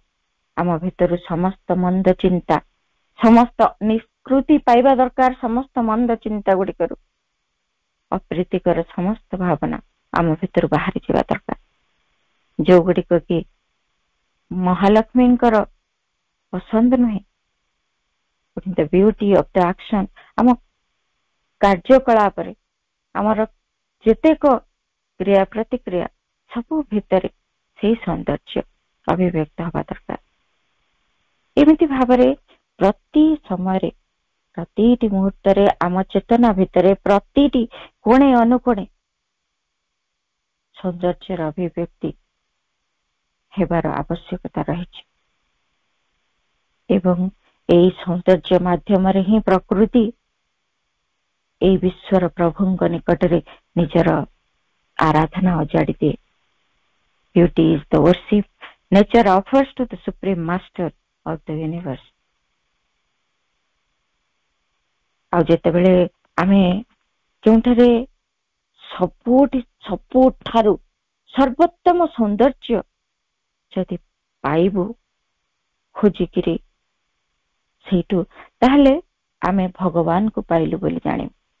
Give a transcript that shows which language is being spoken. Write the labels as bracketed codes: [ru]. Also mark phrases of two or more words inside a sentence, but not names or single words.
[or] ଆମ ଭିତରୁ ସମସ୍ତ ମନ୍ଦ ଚିନ୍ତା, ସମସ୍ତ ନିଷ୍କୃତି ପାଇବା ଦରକାର। ସମସ୍ତ ମନ୍ଦ ଚିନ୍ତା ଗୁଡିକରୁ ଅପ୍ରୀତିକର ସମସ୍ତ ଭାବନା ଆମ ଭିତରୁ ବାହାରି ଯିବା ଦରକାର, ଯୋଉଗୁଡିକ କି ମହାଲକ୍ଷ୍ମୀଙ୍କର ପସନ୍ଦ ନୁହେଁ। [en] The beauty of the action, [or] ଆମ କାର୍ଯ୍ୟକଳାପରେ ଆମର ଯେତେକ କ୍ରିୟା ପ୍ରତିକ୍ରିୟା ସବୁ ଭିତରେ ସେଇ ସୌନ୍ଦର୍ଯ୍ୟ ଅଭିବ୍ୟକ୍ତ ହବା ଦରକାର। ଏମିତି ଭାବରେ ପ୍ରତି ସମୟରେ ପ୍ରତିଟି ମୁହୂର୍ତ୍ତରେ ଆମ ଚେତନା ଭିତରେ ପ୍ରତିଟି କୋଣେ ଅନୁକୋଣେ ସୌନ୍ଦର୍ଯ୍ୟର ଅଭିବ୍ୟକ୍ତି ହେବାର ଆବଶ୍ୟକତା ରହିଛି। ଏବଂ ଏହି ସୌନ୍ଦର୍ଯ୍ୟ ମାଧ୍ୟମରେ ହିଁ ପ୍ରକୃତି ଏହି ବିଶ୍ୱର ପ୍ରଭୁଙ୍କ ନିକଟରେ ନିଜର ଆରାଧନା ଅଜାଡ଼ି ଦିଏ। [en] Beauty is the worship nature offers to the supreme master of the universe। [or] ଆଉ ଯେତେବେଳେ ଆମେ କେଉଁଠାରେ ସବୁଠାରୁ ସର୍ବୋତ୍ତମ ସୌନ୍ଦର୍ଯ୍ୟ ଯଦି ପାଇବୁ ଖୋଜିକିରି ସେଇଠୁ, ତାହେଲେ ଆମେ ଭଗବାନଙ୍କୁ ପାଇଲୁ ବୋଲି ଜାଣିବୁ।